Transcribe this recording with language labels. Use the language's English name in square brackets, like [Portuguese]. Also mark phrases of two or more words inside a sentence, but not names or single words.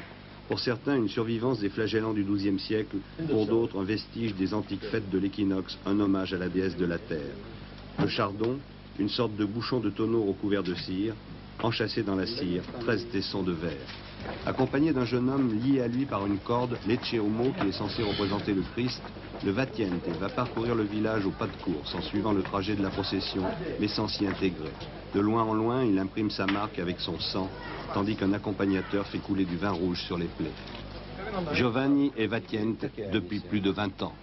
[French] Pour certains, une survivance des flagellants du XIIe siècle, pour d'autres, un vestige des antiques fêtes de l'équinoxe, un hommage à la déesse de la terre. Le chardon, une sorte de bouchon de tonneau recouvert de cire, enchâssé dans la cire, 13 tessons de verre. Accompagné d'un jeune homme lié à lui par une corde, l'Ecce-Homo, qui est censé représenter le Christ, le Vatiente va parcourir le village au pas de course en suivant le trajet de la procession, mais sans s'y intégrer. De loin en loin, il imprime sa marque avec son sang, tandis qu'un accompagnateur fait couler du vin rouge sur les plaies. Giovanni est Vatiente depuis plus de 20 ans.